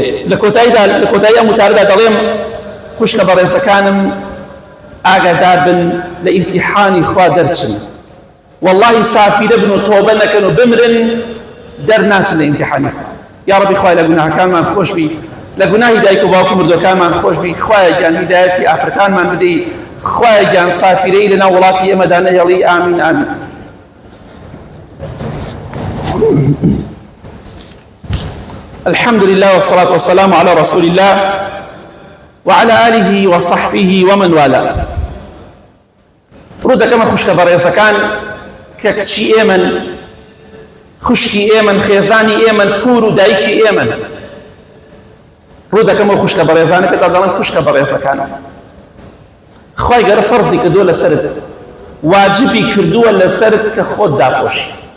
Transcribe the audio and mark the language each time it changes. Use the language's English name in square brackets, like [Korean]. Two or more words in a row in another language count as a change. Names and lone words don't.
[Central Kurdish] لە کۆتایی ئەم وتارەدا دەڵێم خوشکە بەڕێزەکانم ئاگادار بن لە ئیمتیحانی خوا دەرچن، واللهی سافیرە بن و تۆبە نەکەن و بمرن دەرناچن لە ئیمتیحانی خوا. یا ربی خوای لە گوناهەکانمان خۆش بی، لە گوناهی دایک و باوکو مردوەکانمان خۆش بی، خوایە گیان هیدایەتی ئافرەتانمان بدەی، خوایە گیان سافیرەی لەناو وڵاتی ئێمەدا نەهێڵی. ئامین ئامین. [Arabic] الحمد لله والصلاة والسلام على رسول الله وعلى آله وصحبه ومن والاه. [Central Kurdish] ڕوو دەکەمە خوشکە بەڕێزەکان کە کچی ئێمەن، خوشکی ئێمەن، خێزانی ئێمەن، پور و دایکی ئێمەن. ڕوو دەکەمە خوشکە بەڕێزانە کە دەڵێن خوشکە بەڕێزەکان. خوای گەورە فەرزی کردووە لەسەرت، واجبی کردووە لەسەرت کە خۆت داپۆشی.